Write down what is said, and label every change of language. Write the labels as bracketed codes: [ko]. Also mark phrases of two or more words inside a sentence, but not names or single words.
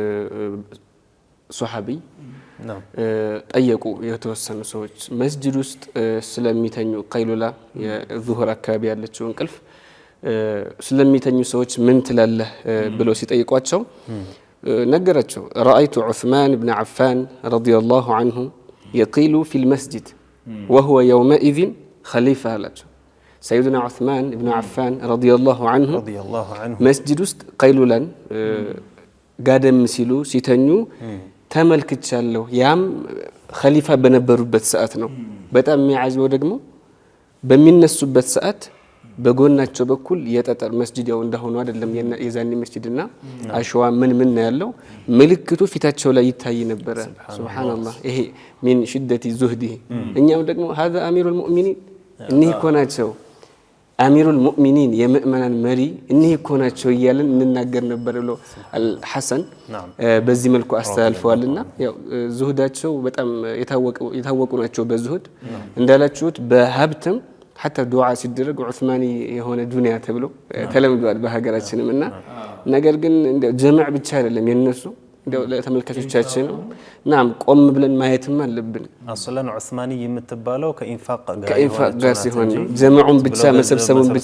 [am] ሱሐቢ ጠየቁ የተወሰኑ ሰዎች መስጂድ ውስጥ ስለሚተኙ ቀይሉላ የዙሁር አካባቢ ያለችው እንቅልፍ ስለሚተኙ ሰዎች ምን ትላለህ ብለው ሲጠይቋቸው ነገራቸው [ar] رأيت عثمان بن عفان رضي الله عنه يقيل في المسجد وهو يومئذ خليفة [am] ላቸው [ar] سيدنا عثمان بن عفان رضي الله عنه [am] መስጂድ ውስጥ ቀይሉላን ጋደም ሲሉ ሲተኙ ተመልክቻለሁ ያም ኸሊፋ በነበሩበት ሰዓት ነው በጣም የሚያዝበው ደግሞ በሚነሱበት ሰዓት በጎናቸው በኩል የጠጠር መስጂድ ያው እንደሆነ አይደለም የዛኔ መስጂድና አሸዋ ምን ያለው ምልክቱ ፊታቸው ላይ ይታይ ነበር ሱብሃንአላህ ይሄ [ar] من شدة زهده [am] እኛው ደግሞ [ar] هذا أمير المؤمنين [am] እነዚህ ኮናቸው [ar] أمير المؤمنين [am] የምእመናን መሪ እነዚህ ኮናቸው ይያለን እንናገር ነበር ብሎ አልሐሰን በዚህ መልኩ አስተላልፈዋልና ያው ዙህዳቸው በጣም የታወቁ ናቸው በዙህድ እንዳላችሁት በሀብትም [ar] حتى دعاء [am] ሲደረግ ዑስማኒ የሆነ ዱንያ ተብሎ ተለምዷል በሀገራችንም እና ነገር ግን ጀማዕ ብቻ አይደለም የነሱ እንደው ለተመልካቾቻችን ናም ቆም ብለን ማየትም አለብን አስለን ዑስማኒ የምትባለው ከኢንፋቅ ጋር ሲሆን ጀማዑን ብቻ መሰብሰቡን ብቻ